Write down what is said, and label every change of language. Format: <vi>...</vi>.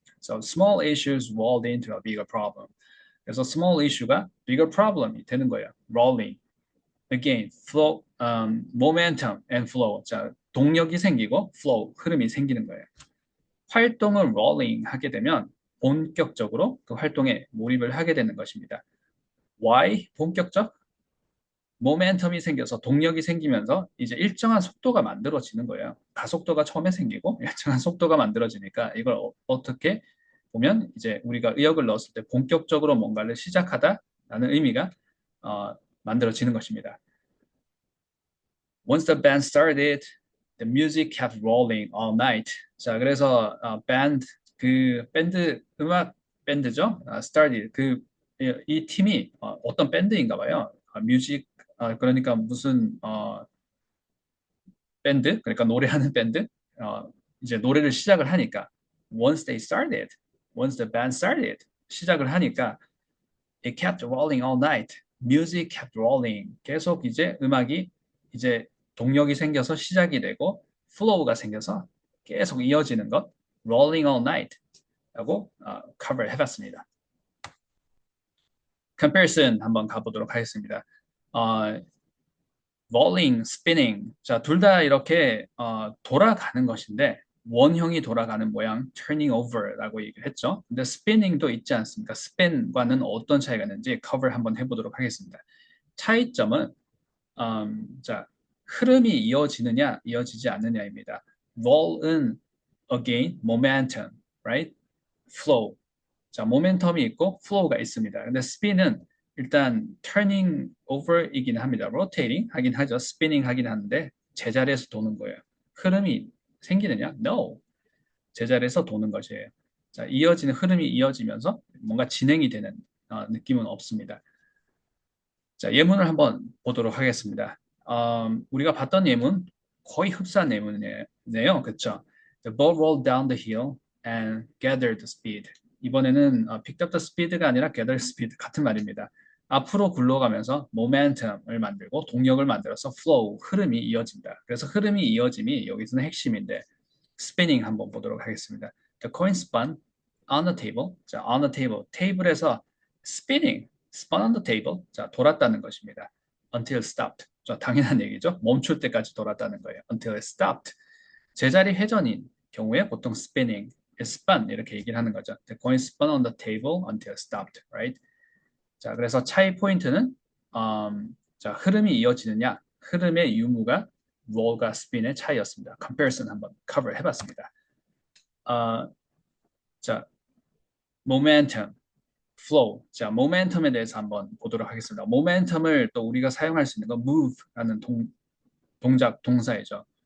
<en>So small issues rolled into a bigger problem.</en> <ko>그래서 small issue가 bigger problem이 되는 거예요.</ko> <en>rolling. Again, flow, momentum and flow.</en> <ko>자, 동력이 생기고 flow, 흐름이 생기는 거예요. 활동을 rolling 하게 되면 본격적으로 그 활동에 몰입을 하게 되는 것입니다. Why? 본격적? 모멘텀이 생겨서 동력이 생기면서 이제 일정한 속도가 만들어지는 거예요. 가속도가 처음에 생기고 일정한 속도가 만들어지니까 이걸 어떻게 보면 이제 우리가 의역을 넣었을 때 본격적으로 뭔가를 시작하다라는 의미가 만들어지는 것입니다.</ko> <en>Once the band started, the music kept rolling all night.</en> <ko>자, 그래서 그 밴드 음악 밴드죠. started 이 팀이 어떤 밴드인가 봐요. 뮤직 그러니까 무슨 밴드, 그러니까 노래하는 밴드, 이제 노래를 시작을 하니까</ko> <en>once the band started,</en> <ko>시작을 하니까</ko> <en>it kept rolling all night, music kept rolling,</en> <ko>계속 이제 음악이 이제 동력이 생겨서 시작이 되고 flow가 생겨서 계속 이어지는 것,</ko> <en>rolling all night</en> <ko>라고 cover 해봤습니다. comparison 한번 가보도록 하겠습니다.</ko> <en>rolling, spinning.</en> <ko>자, 둘 다 이렇게 돌아가는 것인데 원형이 돌아가는 모양</ko> <en>turning over</en> <ko>라고 얘기를 했죠. 근데 spinning도 있지 않습니까? spin과는 어떤 차이가 있는지 cover 한번 해보도록 하겠습니다. 차이점은 자, 흐름이 이어지느냐, 이어지지 않느냐입니다.</ko> <en>roll은 again, momentum, right? flow.</en> <ko>자, 모멘텀이 있고 flow가 있습니다. 근데 spin은 일단</ko> <en>turning over</en> <ko>이긴 합니다. rotating 하긴 하죠. spinning 하긴 하는데 제자리에서 도는 거예요. 흐름이 생기느냐? No. 제자리에서 도는 것이에요. 자, 흐름이 이어지면서 뭔가 진행이 되는 느낌은 없습니다. 자, 예문을 한번 보도록 하겠습니다. 우리가 봤던 예문 거의 흡사한 예문이네요. 그렇죠?</ko> <en>The ball rolled down the hill and gathered the speed.</en> <ko>이번에는</ko> <en>picked up the speed</en> <ko>가 아니라</ko> <en>gathered speed</en> <ko>같은 말입니다. 앞으로 굴러가면서 momentum을 만들고 동력을 만들어서 flow, 흐름이 이어진다. 그래서 흐름이 이어짐이 여기서는 핵심인데 spinning 한번 보도록 하겠습니다.</ko> <en>The coin spun on the table.</en> <ko>자,</ko> <en>on the table.</en> <ko>테이블에서</ko> <en>spinning, spun on the table.</en> <ko>자, 돌았다는 것입니다.</ko> <en>Until it stopped.</en> <ko>자, 당연한 얘기죠. 멈출 때까지 돌았다는 거예요.</ko> <en>Until it stopped.</en> <ko>제자리 회전인 경우에 보통 spinning, spun 이렇게 얘기를 하는 거죠.</ko> <en>The coin spun on the table until it stopped, right?</en> <ko>자, 그래서 차이 포인트는 자, 흐름이 이어지느냐, 흐름의 유무가 roll과 spin의 차이였습니다. comparison 한번 cover 해봤습니다.</ko> <en>자, momentum, flow.</en> <ko>자, momentum에 대해서 한번 보도록 하겠습니다. momentum을 또 우리가 사용할 수 있는 건 move라는 동사이죠.</ko>